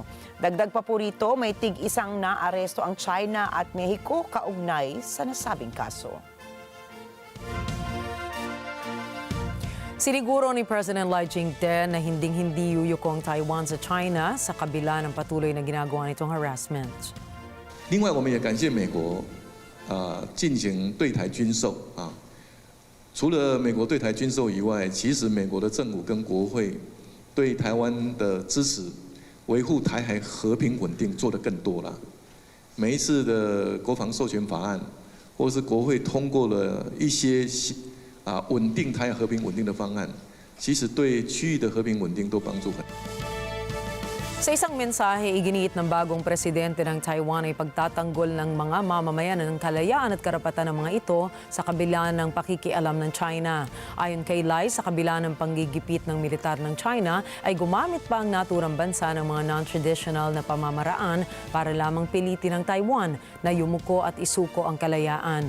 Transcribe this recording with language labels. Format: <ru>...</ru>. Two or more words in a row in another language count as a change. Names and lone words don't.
<tl>Dagdag pa po rito, may tig-isang naaresto ang China at Mexico kaugnay sa nasabing kaso. Siniguro ni President Lai Ching-te na hinding-hindi yuyukong Taiwan sa China sa kabila ng patuloy na ginagawa nitong harassment.</tl> <zh>另外，我们也感谢美国，进行对台军售啊。除了美国对台军售以外，其实美国的政府跟国会对台湾的支持，维护台海和平稳定做得更多了。每一次的国防授权法案，或是国会通过了一些稳定台海和平稳定的方案，其实对区域的和平稳定都帮助很大。</zh> <tl>Sa isang mensahe, iginiit ng bagong presidente ng Taiwan ay pagtatanggol ng mga mamamayan ng kalayaan at karapatan ng mga ito sa kabila ng pakikialam ng China. Ayon kay Lai, sa kabila ng panggigipit ng militar ng China, ay gumamit pa ang naturang bansa ng mga non-traditional na pamamaraan para lamang pilitin ng Taiwan na yumuko at isuko ang kalayaan.</tl>